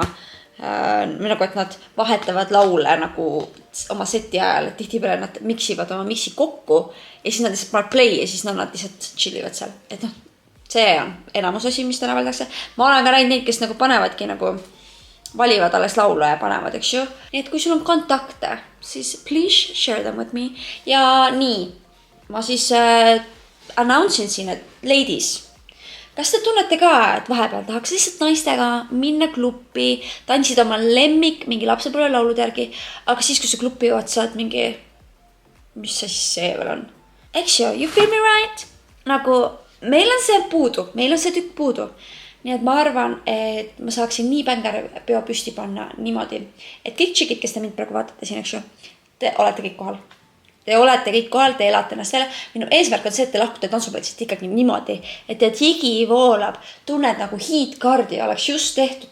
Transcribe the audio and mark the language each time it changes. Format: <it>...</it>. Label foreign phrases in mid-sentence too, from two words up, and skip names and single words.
<et>Nagu, et nad vahetavad laule nagu oma seti ajal, et tihtipeale nad miksivad oma miksi kokku ja siis nad lihtsalt panevad play ja siis nad lihtsalt chillivad seal. Et noh, see on enamus asi, mis täna väldakse. Ma olen ka näinud neid, kes nagu panevadki nagu valivad alles laulu ja panevad, eks ju. Nii et kui sul on kontakte, siis</et> <en>please share them with me.</en> <et>Ja nii, ma siis announce'in siin, et ladies, kas te tunnete ka, et vahepeal tahaks lihtsalt naistega minna kluppi, tantsid oma lemmik mingi lapsepõlve laulud järgi, aga siis, kui see kluppi jõuad, saad mingi, mis see siis see veel on? Eks ju,</et> <en>you feel me right?</en> <et>Nagu, meil on see puudu, meil on see tükk puudu. Nii et ma arvan, et ma saaksin nii bängari peo püsti panna niimoodi, et kõik tšikid, kes te mind praegu vaatate siin, eks ju, te olete kõik kohal. Te olete kõik kohal, te elate ennast selle. Minu eesmärk on see, et te lahkute tantsuplatsist ikkagi niimoodi, et tead higi voolab, tunned nagu hiidkardi oleks just tehtud.</et>